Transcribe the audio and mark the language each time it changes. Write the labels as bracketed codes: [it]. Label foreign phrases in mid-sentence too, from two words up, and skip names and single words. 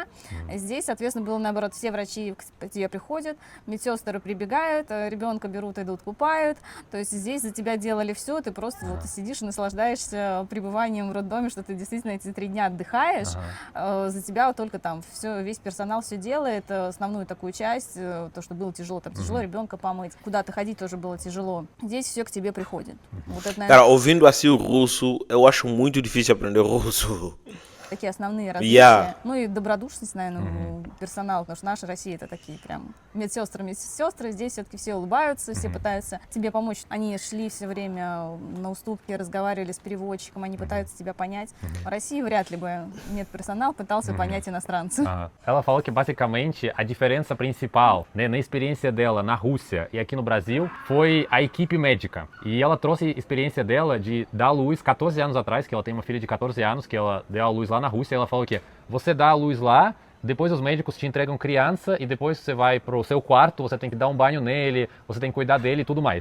[ru] Здесь, соответственно, было наоборот, все врачи к тебе приходят, медсестры прибегают, ребенка берут, идут, купают, то есть здесь за тебя делали все, ты просто вот сидишь и наслаждаешься пребыванием в роддоме, что ты действительно эти 3 дня отдыхаешь, за тебя вот только там все, весь персонал все делает, основную такую часть, то, что было тяжело, там тяжело ребенка помыть, куда-то ходить тоже было тяжело. Здесь все к тебе приходит. Вот это, наверное, [pt] Cara, ouvindo assim o russo, eu acho muito difícil aprender russo. [ru] такие основные различия. Я. Ну и добродушность, наверное, у персонала, потому что наша Россия это такие прям медсестры. Здесь все-таки все улыбаются, все пытаются тебе помочь. Они шли все время на уступки, разговаривали с переводчиком, они пытаются тебя понять. В России вряд ли бы медперсонал пытался понять иностранца. [pt] Ela falou que basicamente a diferença principal, né, na experiência dela na Rússia e aqui no Brasil foi a equipe médica. E ela trouxe a experiência dela de dar à luz 14 anos atrás, que ela tem uma filha de 14 anos, que ela deu à luz lá na Rússia. Ela falou que você dá à luz lá, depois os médicos te entregam criança e depois você vai pro seu quarto, você tem que dar um banho nele, você tem que cuidar dele e tudo mais.